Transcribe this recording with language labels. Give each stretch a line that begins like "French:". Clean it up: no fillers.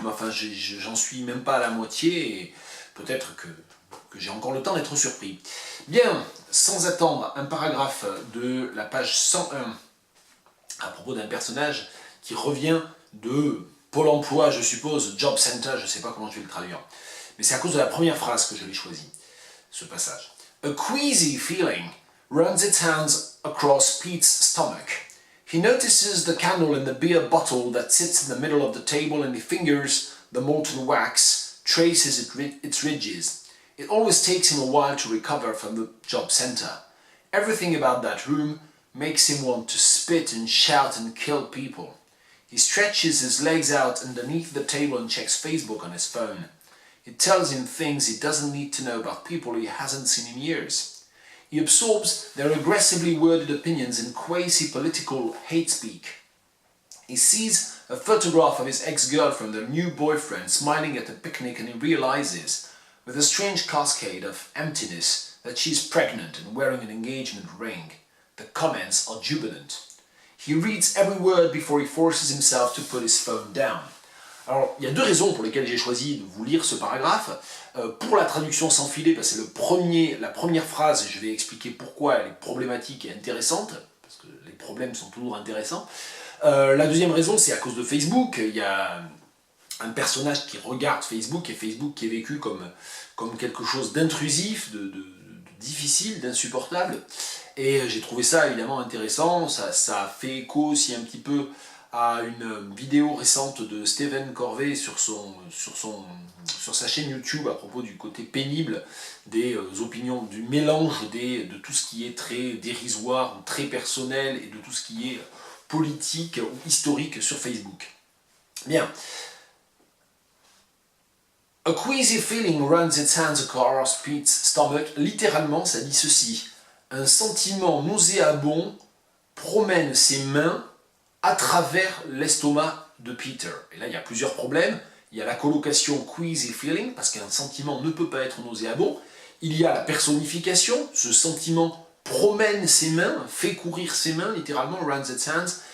French: Mais enfin, j'en suis même pas à la moitié, et peut-être que j'ai encore le temps d'être surpris. Bien, sans attendre, un paragraphe de la page 101, à propos d'un personnage qui revient de Pôle emploi, je suppose, Job Center, je ne sais pas comment je vais le traduire. Mais c'est à cause de la première phrase que je l'ai choisi, ce passage.
English: A queasy feeling runs its hands across Pete's stomach. He notices the candle in the beer bottle that sits in the middle of the table and he fingers the molten wax, traces its ridges. It always takes him a while to recover from the job center. Everything about that room makes him want to spit and shout and kill people. He stretches his legs out underneath the table and checks Facebook on his phone. It tells him things he doesn't need to know about people he hasn't seen in years. He absorbs their aggressively worded opinions and quasi-political hate speak. He sees a photograph of his ex-girlfriend and new boyfriend smiling at a picnic and he realizes, with a strange cascade of emptiness, that she's pregnant and wearing an engagement ring. The comments are jubilant. He reads every word before he forces himself to put his phone down.
French: Alors, il y a deux raisons pour lesquelles j'ai choisi de vous lire ce paragraphe. Pour la traduction sans filet, parce que c'est la première phrase, je vais expliquer pourquoi elle est problématique et intéressante, parce que les problèmes sont toujours intéressants. La deuxième raison, c'est à cause de Facebook. Il y a un personnage qui regarde Facebook, et Facebook qui est vécu comme quelque chose d'intrusif, de difficile, d'insupportable. Et j'ai trouvé ça évidemment intéressant, ça fait écho aussi un petit peu à une vidéo récente de Stephen Corvey sur sa chaîne YouTube à propos du côté pénible des opinions, du mélange de tout ce qui est très dérisoire, très personnel, et de tout ce qui est politique ou historique sur Facebook. Bien.
English: A queasy feeling runs its hands across Pete's stomach.
French: Littéralement, ça dit ceci. Un sentiment nauséabond promène ses mains à travers l'estomac de Peter. Et là, il y a plusieurs problèmes. Il y a la colocation queasy feeling, parce qu'un sentiment ne peut pas être nauséabond. Il y a la personnification, ce sentiment promène ses mains, fait courir ses mains, littéralement,
English: runs its hands.